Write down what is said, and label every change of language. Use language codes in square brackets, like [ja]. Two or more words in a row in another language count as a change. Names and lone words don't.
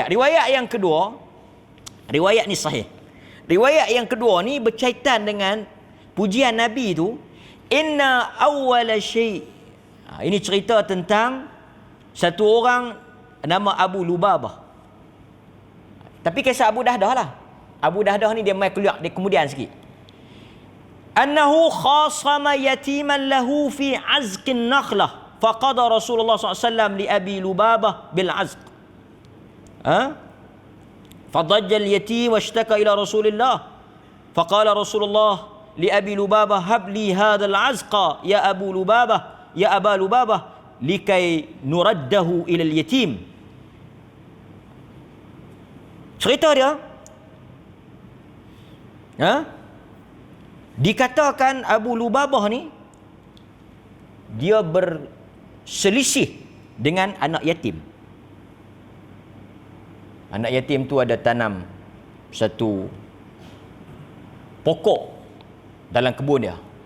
[ms] Riwayat yang kedua, riwayat ni sahih. Riwayat yang kedua ni berkaitan dengan pujian Nabi tu, [ar] إن أول شيء'. [ms] Ini cerita tentang satu orang nama Abu Lubabah. Tapi kisah Abu Dahdah lah. Abu Dahdah ni dia mai keluar dia kemudian sikit. [ar] أنه خاصم يتيما له في عذق نخلة. فقضى رسول الله ﷺ لأبي لبابة بالعذق. فضج اليتيم واشتكى إلى رسول الله فقال رسول الله لأبي لبابة هب لي هذا العزق يا أبا لبابة لكي نرده إلى اليتيم. [ms] Cerita dia dikatakan Abu Lubabah ni dia berselisih dengan anak yatim. Anak yatim tu ada tanam satu pokok dalam kebun dia.